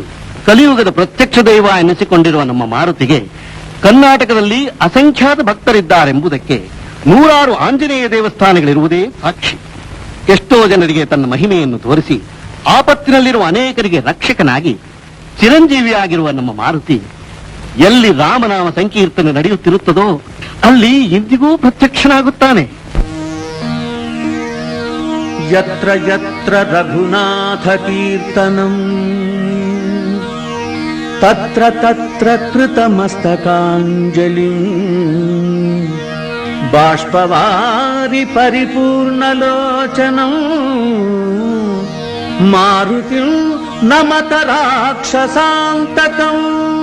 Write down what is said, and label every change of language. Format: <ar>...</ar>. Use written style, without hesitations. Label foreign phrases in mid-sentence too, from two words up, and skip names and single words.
<kn>ಕಲಿಯುಗದ ಪ್ರತ್ಯಕ್ಷ ದೈವ ಎನಿಸಿಕೊಂಡಿರುವ ನಮ್ಮ ಮಾರುತಿಗೆ ಕರ್ನಾಟಕದಲ್ಲಿ ಅಸಂಖ್ಯಾತ ಭಕ್ತರಿದ್ದಾರೆಂಬುದಕ್ಕೆ ನೂರಾರು ಆಂಜನೇಯ ದೇವಸ್ಥಾನಗಳಿರುವುದೇ ಸಾಕ್ಷಿ. ಎಷ್ಟೋ ಜನರಿಗೆ ತನ್ನ ಮಹಿಮೆಯನ್ನು ತೋರಿಸಿ ಆಪತ್ತಿನಲ್ಲಿರುವ ಅನೇಕರಿಗೆ ರಕ್ಷಕನಾಗಿ ಚಿರಂಜೀವಿಯಾಗಿರುವ ನಮ್ಮ ಮಾರುತಿ ಎಲ್ಲಿ ರಾಮನಾಮ ಸಂಕೀರ್ತನೆ ನಡೆಯುತ್ತಿರುತ್ತದೋ ಅಲ್ಲಿ ಇಂದಿಗೂ ಪ್ರತ್ಯಕ್ಷನಾಗುತ್ತಾನೆ.</kn> <sa>ಯತ್ರ ಯತ್ರ ರಘುನಾಥ ಕೀರ್ತನಂ ತತ್ರ ತತ್ರ ಕೃತಮಸ್ತಕಾಂಜಲಿಂ ಬಾಷ್ಪವಾರಿ ಪರಿಪೂರ್ಣಲೋಚನಂ ಮಾರುತಿಂ ನಮತ ರಾಕ್ಷಸಾಂತಕಂ.</sa>